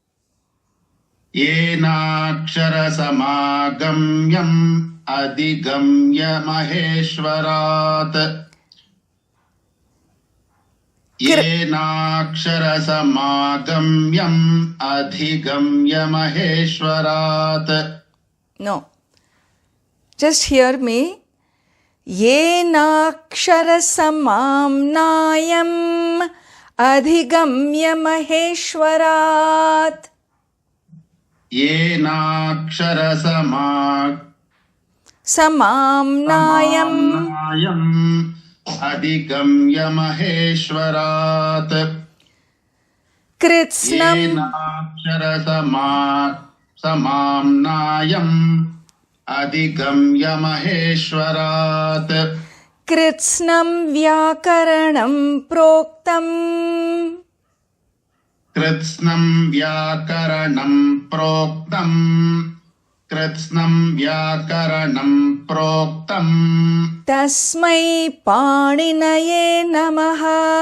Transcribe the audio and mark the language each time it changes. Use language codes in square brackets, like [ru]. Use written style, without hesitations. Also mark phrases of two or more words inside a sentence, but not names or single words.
[sa] येनाक्षरसमाम्नायम् अधिगम्य महेश्वरात् येनाक्षरसमाम्नायम् अधिगम्य महेश्वरात्. [en] No. Just hear me. [sa] येनाक्षरसमाम्नायम् अधिगम्य महेश्वरात्. Samaamnayam अधिगम्य महेश्वरात्. Kritsnam येनाक्षरसमाम्नायम् अधिगम्य महेश्वरात्. कृत्स्नं व्याकरणं प्रोक्तम् कृत्स्नं व्याकरणं प्रोक्तम् कृत्स्नं व्याकरणं प्रोक्तम् तस्मै पाणिनये नमः